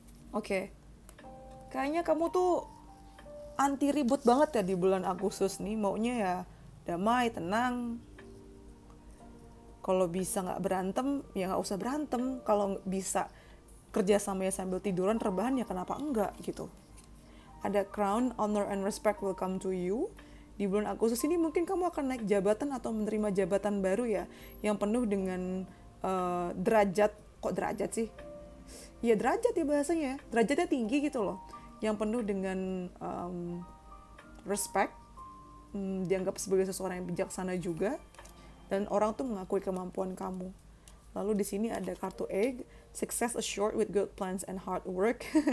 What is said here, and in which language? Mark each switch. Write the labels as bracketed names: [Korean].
[Indonesian] Oke. Kayaknya kamu tuh anti ribut banget ya di bulan Agustus nih. Maunya ya damai, tenang. Kalau bisa nggak berantem, ya nggak usah berantem. Kalau bisa kerja sama ya sambil tiduran, rebahan ya kenapa enggak gitu. [English] Ada crown, honor, and respect will come to you. [Indonesian] Di bulan Agustus ini mungkin kamu akan naik jabatan atau menerima jabatan baru ya, yang penuh dengan derajat. Kok derajat sih? Ya derajat ya bahasanya, derajatnya tinggi gitu loh, yang penuh dengan respect, dianggap sebagai seseorang yang bijaksana juga, dan orang tuh mengakui kemampuan kamu. Lalu di sini ada kartu egg, [English] success assured with good plans and hard work.